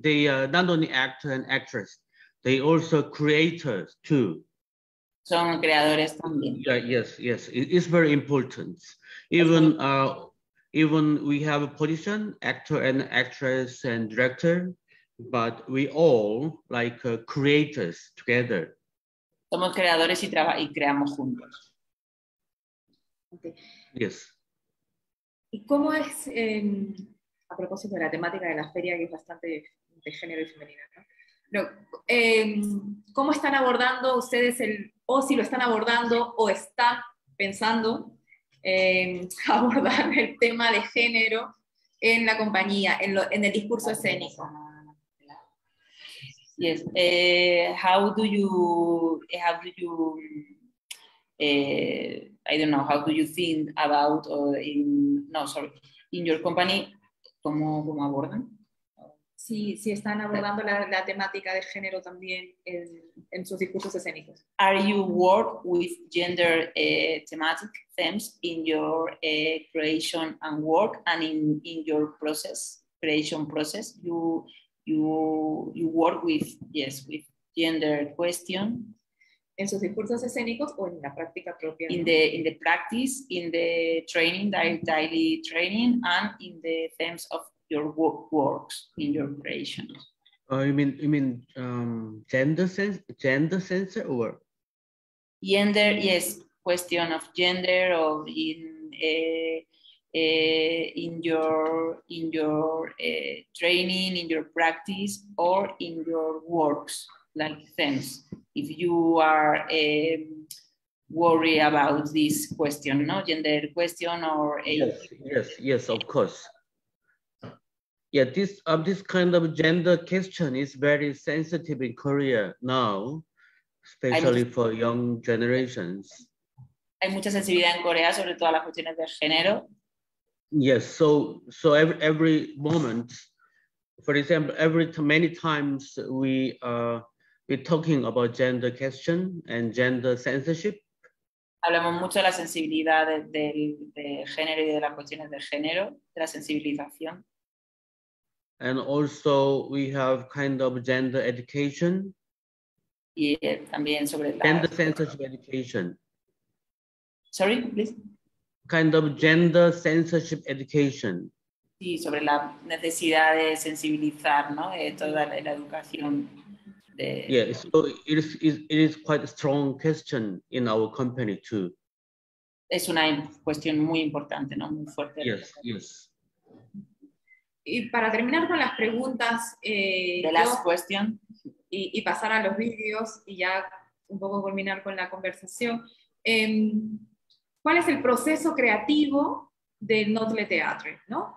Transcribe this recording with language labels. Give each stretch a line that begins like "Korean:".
English: They are not only actor and actress, they also creators too.
Spanish: Son creadores también.
English: Yeah, yes. It is very important. Even we have a position, actor and actress and director, but we all like creators together.
Spanish: Somos creadores y creamos juntos.
English: Okay. Yes.
Spanish: ¿Y cómo es, a propósito de la temática de la feria, que es bastante de género y femenina, ¿no? ¿Cómo están abordando ustedes o si lo están abordando o están pensando abordar el tema de género en la compañía, en el discurso escénico?
English: Yes. How do you I don't know, how do you think about in your company,
Spanish: ¿cómo abordan? Sí, están abordando la temática de género también en sus discursos escénicos.
English: Are you work with gender thematic themes in your creation and work, and in your creation process? You work with gender question?
Spanish: ¿En sus discursos escénicos o en la práctica propia?
English: In the practice, in the training, daily training, and in the themes of your works, in your creation. You mean gender sense or? Gender, yes, question of gender, or in your training, in your practice, or in your works, like themes. If you are worried about this question, no, gender question, or yes, of course. Yeah, this kind of gender question is very sensitive in Korea now, especially for young generations.
Spanish: Hay mucha sensibilidad en Corea sobre todas las cuestiones de género.
English: Yes, so every moment, for example, many times we we're talking about gender question and gender censorship.
Spanish: Hablamos mucho de la sensibilidad de género y de las cuestiones de género, de la sensibilización.
English: And also we have kind of gender education.
Spanish: Y también sobre la...
English: Gender censorship education. Sorry, please. Kind of gender censorship education.
Spanish: Sí, sobre la necesidad de sensibilizar, ¿no? Toda la educación.
English: Yeah, so it is quite a strong question in our company too.
Spanish: Es una cuestión muy importante, ¿no? Muy fuerte.
English: Yes, yes.
Spanish: Y para terminar con las preguntas,
English: The last question.
Spanish: Y pasar a los vídeos y ya un poco culminar con la conversación. ¿Cuál es el proceso creativo del Nottle Teatro, ¿no?